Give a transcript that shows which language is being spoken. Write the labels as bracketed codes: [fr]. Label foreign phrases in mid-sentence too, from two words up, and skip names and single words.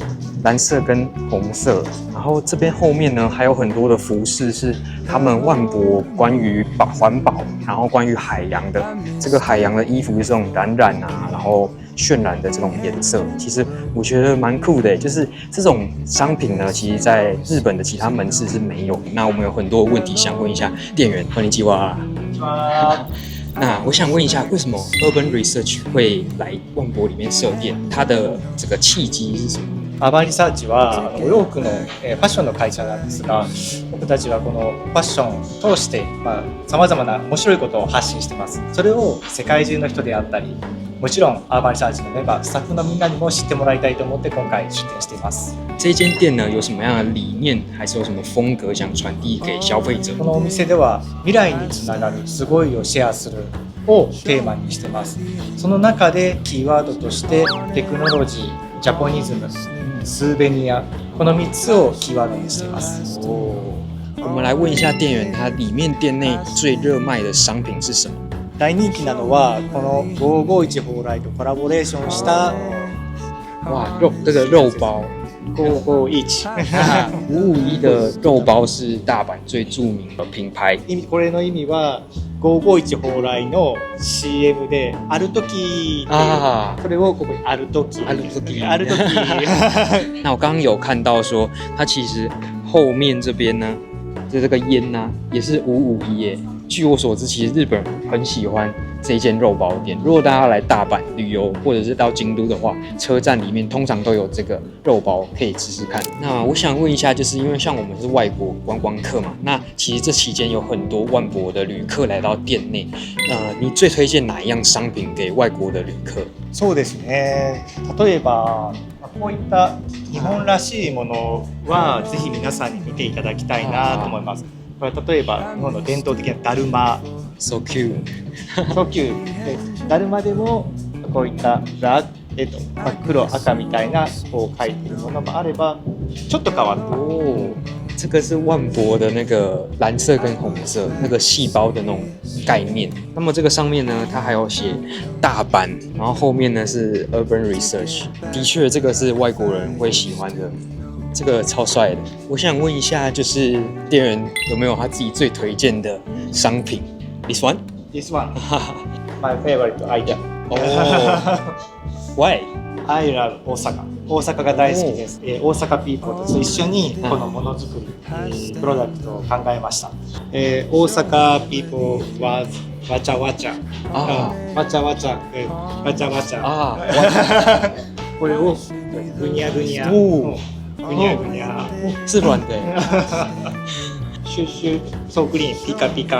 [zh] 蓝色跟红色，然后这边后面呢还有很多的服饰是他们万博关于环保，然后关于海洋的。这个海洋的衣服是这种染啊，然后渲染的这种颜色，其实我觉得蛮酷的，就是这种商品呢，其实在日本的其他门市是没有的。那我们有很多问题想问一下店员， [ja] こんにちは。 [zh] 那我想问一下，为什么 Urban Research 会来万博里面设店？它的这个契机是什么？ [ja] アーバンリサーチはお洋服のファッションの会社なんですが、僕たちはこのファッションを通してさまざまな面白いことを発信してます。それを世界中の人であったり、もちろんアーバンリサーチのメンバー、スタッフのみんなにも知ってもらいたいと思って今回出店しています。 [zh] 这间店呢有什么样的理念，还是有什么风格想传递给消费者？ [ja] このお店では未来につながるすごいをシェアするをテーマにしてます。その中でキーワードとしてテクノロジー、ジャポニズム、スーベニア、この3つをキーワードにしています。 [zh] 我们来问一下店员，他里面店内最热卖的商品是什么？ [ja] 大人気なのはこの551蓬莱とコラボレーションした [zh] 哇，这个肉包。 551 551的肉包是大阪最著名的品牌。 [ja] これの意味は551蓬莱の CM である時ってそれをここにある時 [zh] 那我刚刚有看到说，它其实后面这边呢，就这个烟呢、也是551耶。据我所知，其实日本人很喜欢这一间肉包店。如果大家来大阪旅游，或者是到京都的话，车站里面通常都有这个肉包可以吃吃看。那我想问一下，就是因为像我们是外国观光客嘛，那其实这期间有很多万博的旅客来到店内，你最推荐哪一样商品给外国的旅客？ [ja] そうですね。例えばこういった日本らしいものはぜひ皆さんに見ていただきたいなと思います。これ例えば日本の伝統的なだるま、 [en] So cute [ja] 早急でだるまでもこういった黒赤みたいなこう書いてるものもあれば、ちょっと変わった [zh] 哦，这个是万博的那个蓝色跟红色那个细胞的那种概念。那么这个上面呢，它还有写大阪，然后后面呢是 Urban Research。的确，这个是外国人会喜欢的，这个超帅的。我想问一下，就是店员有没有他自己最推荐的商品 ？ [en] This one? This one, my favorite item. 哦，Why? I love 大阪。 [ja] 大阪が大好きです。大阪ピーポーと一緒にこのものづくり、プロダクトを考えました。大阪ピーポーはわちゃわちゃ、わちゃわちゃ、わちゃわちゃ。これをぐにゃぐにゃ、ぐにゃぐにゃ。 [zh] 是软的。 [ja] シュッシュ、ソークリーン、ピカピカ。